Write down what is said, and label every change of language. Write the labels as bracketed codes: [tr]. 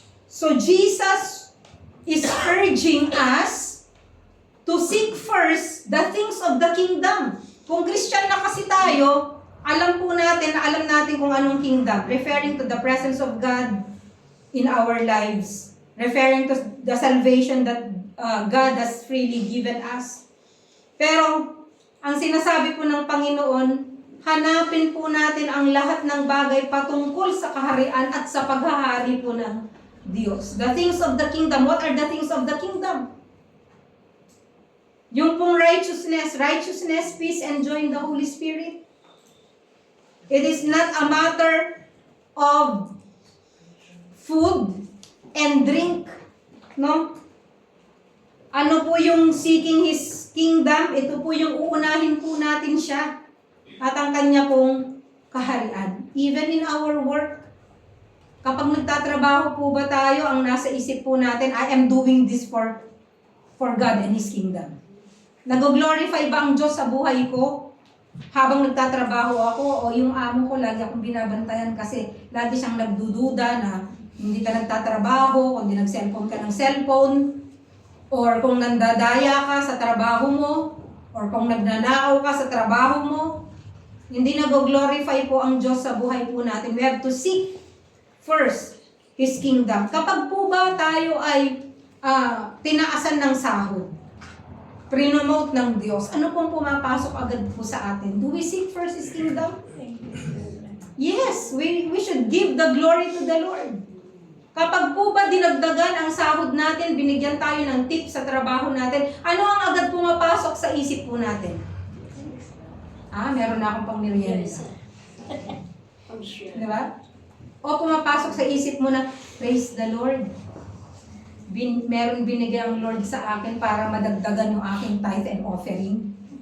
[en] So Jesus is urging us to seek first the things of the kingdom. [tl] Kung Christian na kasi tayo, alam natin kung anong kingdom, [en] referring to the presence of God in our lives, referring to the salvation that God has freely given us. [tl] Pero ang sinasabi po ng Panginoon, hanapin po natin ang lahat ng bagay patungkol sa kaharian at sa paghahari po ng Diyos. [en] The things of the kingdom. What are the things of the kingdom? [tl] Yung pong [en] righteousness, peace, and joy in the Holy Spirit. It is not a matter of food and drink. [tl] No? Ano po yung seeking His kingdom? Ito po yung uunahin po natin siya. At ang kanya pong kaharian. Even in our work, kapag nagtatrabaho po ba tayo, ang nasa isip po natin, [en] I am doing this for God and His kingdom. [tl] Nag-glorify ba ang Diyos sa buhay ko? Habang nagtatrabaho ako o yung amo ko, lagi akong binabantayan kasi lagi siyang nagdududa na hindi ka nagtatrabaho, kundi nag-cellphone ka ng cellphone, or kung nandadaya ka sa trabaho mo, or kung nagnanakaw ka sa trabaho mo. Hindi nag-glorify po ang Diyos sa buhay po natin. [en] We have to seek first His kingdom. [tl] Kapag po ba tayo ay tinaasan ng sahod, prinomote ng Diyos, ano pong pumapasok agad po sa atin? [en] Do we seek first His kingdom? Yes, we should give the glory to the Lord. [tl] Kapag po ba dinagdagan ang sahod natin, binigyan tayo ng tip sa trabaho natin, ano ang agad pumapasok sa isip po natin? Meron na akong pang-merienda. Di ba? O pumapasok sa isip mo na, [en] praise the Lord. [tl] Meron binigay ang Lord sa akin para madagdagan yung aking tithe and offering.